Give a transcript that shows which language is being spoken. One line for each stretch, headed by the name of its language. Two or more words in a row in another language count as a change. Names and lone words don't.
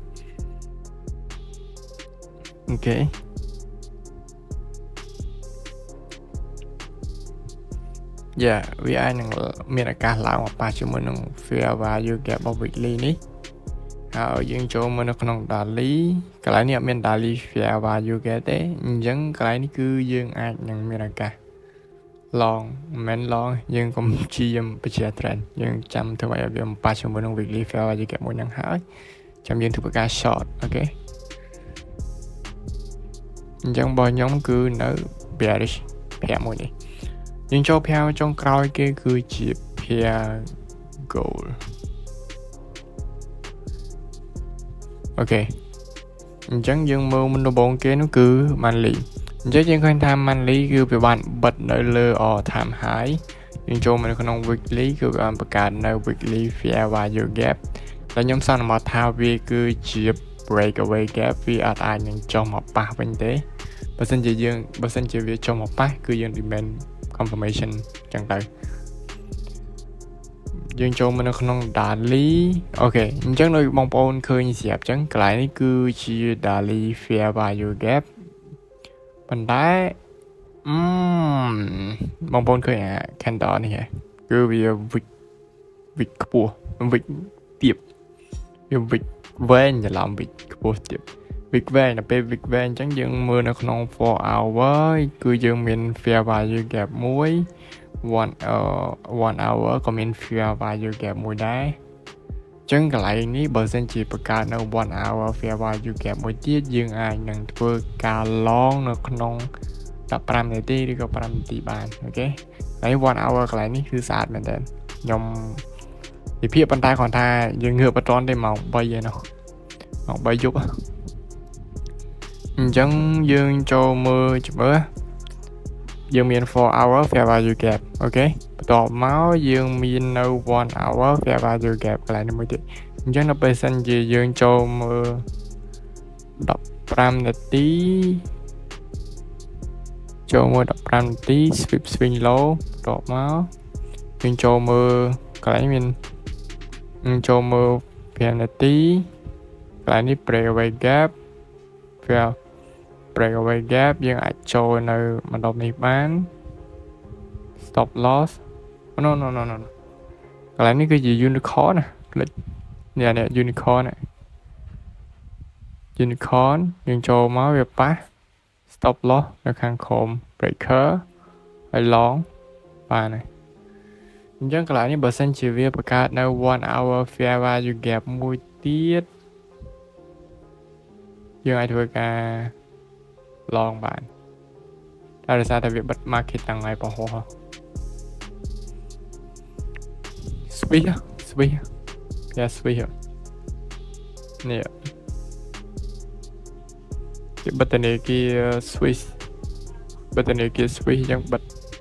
Khmer: អូខេវាអាចនឹងមានឱកាសឡើងមកប៉ះជាមួយនឹង
English: fair value gap
Khmer: របស់ weekly នេះ ហើយយើងចូលមកនៅក្នុង daily កន្លែងនេះអត់មាន
English: daily fair value gap
Khmer: ទេអញ្ចឹងកន្លែងនេះគឺយើងអាចនឹងមានឱកាស long មិន long យើងកុំជាបច្ចេក trend យើងចាំធ្វើឲ្យវាប៉ះជាមួយនឹង
English: weekly fair value gap
Khmer: មួយហ្នឹងហើយចាំយើងធ្វើការ short អូខេ អញ្ចឹងរបស់ខ្ញុំគឺនៅ
English: bearish pair
Khmer: មួយនេះយើងចូល pair ចុងក្រោយគេគឺជា
English: pair gold
Khmer: អូខេអ ញ្ចឹងយើងមើលមុនដំបូងគេនោះគឺ monthly អញ្ចឹងយើងឃើញថា monthly គឺវាបានបិទនៅលើ
English: all time high
Khmer: យើងចូលមកនៅក្នុង weekly គឺវាបានបង្កើតនៅ
English: weekly fair value gap
Khmer: ដែលខ្ញុំសន្មតថាវាគឺជា
English: breakaway gap
Khmer: វាអាចនឹងចុះមកប៉ះវិញទេបើសិនជាវាចុះមកប៉ះគឺយើង
English: demand confirmation
Khmer: ចឹងទៅ យើងចូលមកនៅក្នុង daily អូខេអញ្ចឹងដូចបងប្អូនឃើញស្រាប់ចឹងកន្លែងនេះគឺជា
English: daily fair value gap
Khmer: ប៉ុន្តែបងប្អូនឃើញអា candle នេះគឺវា wick ខ្ពស់ wick ទាបវា wick វែងច្រឡំ wick ខ្ពស់ទាប wick វែងដល់ពេល wick វែងអញ្ចឹងយើងមើលនៅក្នុង 4 hour គឺយើងមាន
English: fair value gap
Khmer: មួយ 1 hour ក៏មាន
English: fair value gap
Khmer: មួយដែរអញ្ចឹងកន្លែងនេះបើសិនជាបង្កើតនៅ
English: 1 hour fair value gap
Khmer: មួយទៀតយើងអាច នឹងធ្វើការ long នៅក្នុង15នាទីឬក៏5នាទីបានអូខេហើយ1 hour កន្លែងនេះគឺស្អាតមែនតើខ្ញុំវិភាគប៉ុន្តែគ្រាន់ថាយើងងើបអត់ទាន់ទេម៉ោង3ឯណោះម៉ោង3យប់អញ្ចឹងយើងចូលមើលមើលយើងមាន
English: 4 hour fair value gap
Khmer: អូខេបន្ទាប់មកយើងមាននៅ
English: 1 hour fair value gap
Khmer: កន្លែងនេះមួយទៀតអញ្ចឹងដល់ពេលសិនជាយើងចូលមើល 15នាទីចូលមើល15នាទី
English: sweep swing low
Khmer: បន្ទាប់មកយើងចូលមើលកន្លែងមានចូល មើល5នាទីកន្លែងនេះ
English: breakaway gap fair breakaway gap
Khmer: យើងអាចចូលនៅ ម្ដុំនេះបាន
English: stop loss no
Khmer: កន្លែងនេះគឺជា unicorn ណាផ្លេចនេះ unicorn ណា unicorn យើងចូលមកវាប៉ះ
English: stop loss
Khmer: នៅខាងក្រោម breaker ហើយ long បាទណាអញ្ចឹងកន្លែងនេះបើសិនជាវាបង្កើតនៅ
English: 1 hour fair value gap
Khmer: មួយទៀត យើងអាចធ្វើការ long បានតែដោយសារតែវាបិទ market តាំងហើយបោះហោះ switch នេះគេបិទធនាគារ Swiss បិទធនាគារ Swiss អញ្ចឹងបិទ